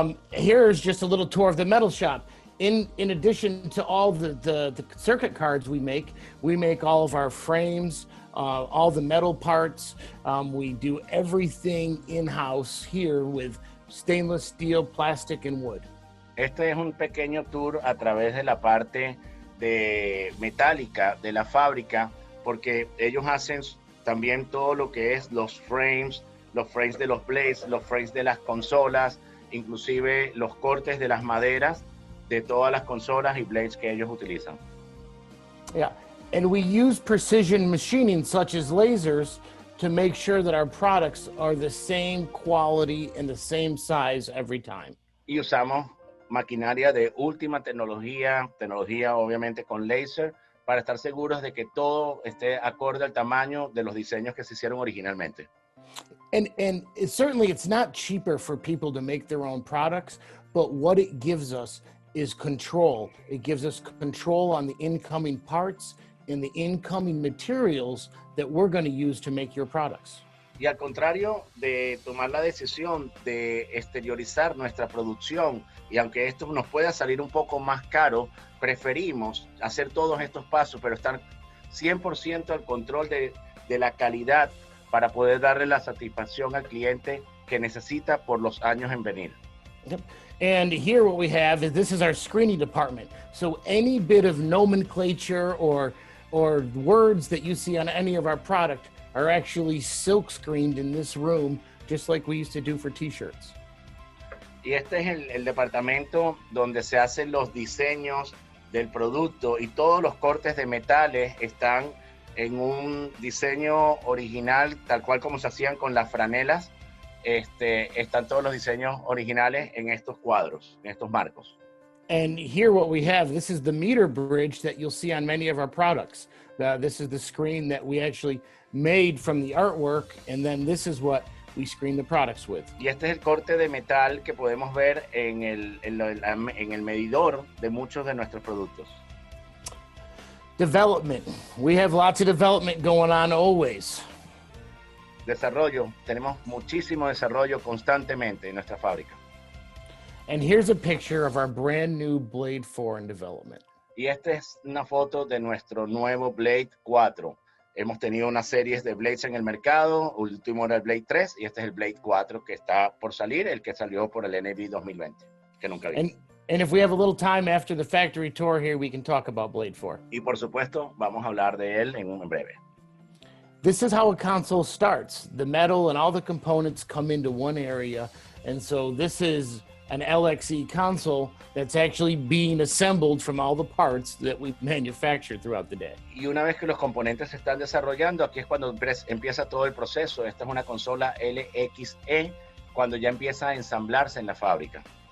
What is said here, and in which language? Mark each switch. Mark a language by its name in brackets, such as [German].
[English] Here's just a little tour of the metal shop. In addition to all the circuit cards we make all of our frames, all the metal parts. We do everything in-house here with stainless steel, plastic, and wood. [Spanish] Este es un pequeño tour a través de la parte de metálica de la fábrica, porque ellos hacen también todo lo que es los frames de los blades, los frames de las consolas, inclusive los cortes de las maderas de todas las consolas y blades que ellos utilizan. [English] Yeah, and we use precision machining such as lasers to make sure that our products are the same quality and the same size every time. [Spanish] Y usamos maquinaria de última tecnología obviamente con láser, para estar seguros de que todo esté acorde al tamaño de los diseños que se hicieron originalmente. [English] And certainly it's not cheaper for people to make their own products, but what it gives us is control. It gives us control on the incoming parts and the incoming materials that we're going to use to make your products. [Spanish] Y al contrario de tomar la decisión de exteriorizar nuestra producción, y aunque esto nos pueda salir un poco más caro, preferimos hacer todos estos pasos, pero estar 100% al control de la calidad para poder darle la satisfacción al cliente que necesita por los años en venir. [English] Yep. And here what we have is this is our screening department. So any bit of nomenclature or words that you see on any of our product are actually silk screened in this room, just like we used to do for t-shirts. [Spanish] Y este es el departamento donde se hacen los diseños del producto, y todos los cortes de metales están en un diseño original, tal cual como se hacían con las franelas. Están todos los diseños originales en estos cuadros, en estos marcos. [English] And here what we have, this is the meter bridge that you'll see on many of our products. This is the screen that we actually made from the artwork, and then this is what we screen the products with. [Spanish] Y este es el corte de metal que podemos ver en el medidor de muchos de nuestros productos. [English] Development. We have lots of development going on always. [Spanish] Desarrollo. Tenemos muchísimo desarrollo constantemente en nuestra fábrica. [English] And here's a picture of our brand new Blade 4 in development. [Spanish] Y esta es una foto de nuestro nuevo Blade 4. Hemos tenido una serie de Blades en el mercado. Último era el Blade 3 y este es el Blade 4 que está por salir, el que salió por el NAB 2020, que nunca vi. [English] And if we have a little time after the factory tour here, we can talk about Blade 4. [Spanish] Y por supuesto, vamos a hablar de él en breve. [English] This is how a console starts. The metal and all the components come into one area. And so this is an LXE console that's actually being assembled from all the parts that we manufacture throughout the day. [Spanish] Y una vez que los componentes se están desarrollando, aquí es cuando empieza todo el proceso. Esta es una consola LXE, cuando ya empieza a ensamblarse en la fábrica.